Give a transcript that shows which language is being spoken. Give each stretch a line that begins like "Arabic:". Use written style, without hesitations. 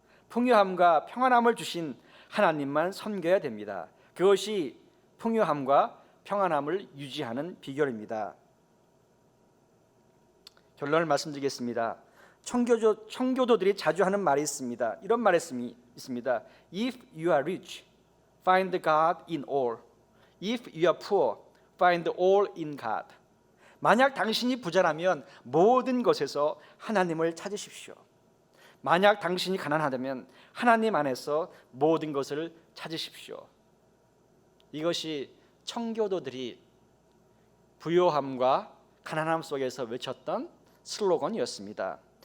Korean: 풍요함과 평안함을 주신 하나님만 섬겨야 됩니다. 그것이 풍요함과 평안함을 유지하는 비결입니다. 결론을 말씀드리겠습니다. 청교도들이 자주 하는 말이 있습니다. 이런 말이 있습니다.
English: If you are rich, find God in all. If you are poor, find all in God.
Korean: 만약 당신이 부자라면 모든 것에서 하나님을 찾으십시오. 만약 당신이 가난하다면 하나님 안에서 모든 것을 찾으십시오. 이것이 청교도들이 부요함과 가난함 속에서 외쳤던 슬로건이었습니다.